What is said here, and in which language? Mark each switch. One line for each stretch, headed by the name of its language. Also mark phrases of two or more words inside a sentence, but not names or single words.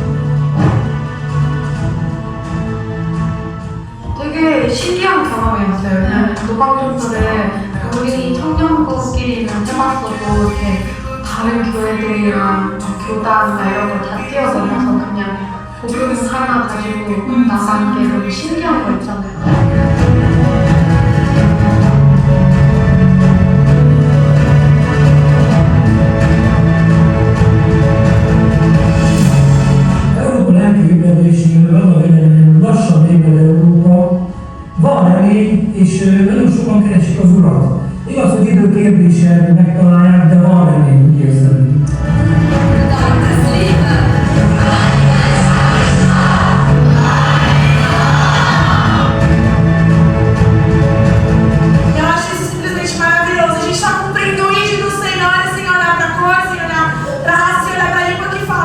Korean: 되게 신기한 경험이었어요. 왜냐면 노방전도를 우리 청년부끼리는 해봤어도 이렇게 다른 교회들이랑 교단이나 이런 걸 다 뛰어넘어서 그냥 복음 하나 가지고 나가는 게 너무 신기한 거 있잖아요.
Hungarian: lassan ébred Európa, van remény, és nagyon sokan keresik az Urat. Igaz, hogy idő kérdése, hogy megtalálják, de van remény, úgy érzem.
Portuguese: Eu acho isso simplesmente maravilhoso. A gente está cumprindo o ID do Senhor, sem olhar para a cor, sem olhar para a raça, sem olhar para a língua que fala.